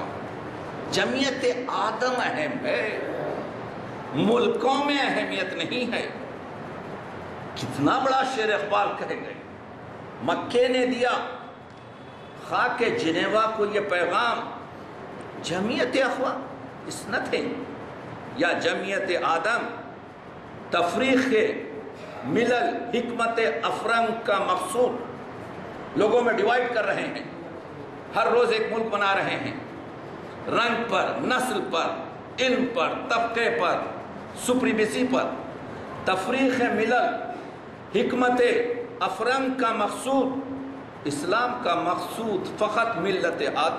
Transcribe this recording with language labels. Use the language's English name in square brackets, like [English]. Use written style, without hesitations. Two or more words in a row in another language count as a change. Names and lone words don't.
[Urdu] جمعیت آدم اہم ہے، ملکوں میں اہمیت نہیں ہے. کتنا بڑا شعر اقبال کہے گئے. مکے نے دیا خاک جنیوا کو یہ پیغام، جمعیت اقوام [English] is nothing [Urdu] یا جمعیت آدم تفریق ملل حکمت افرنگ کا مقصود. لوگوں میں ڈیوائیڈ کر رہے ہیں، ہر روز ایک ملک بنا رہے ہیں، رنگ پر، نسل پر، علم پر، طبقے پر، سپریمیسی پر. تفریق ملل حکمت افرنگ کا مقصود، اسلام کا مقصود فقط ملت آدم.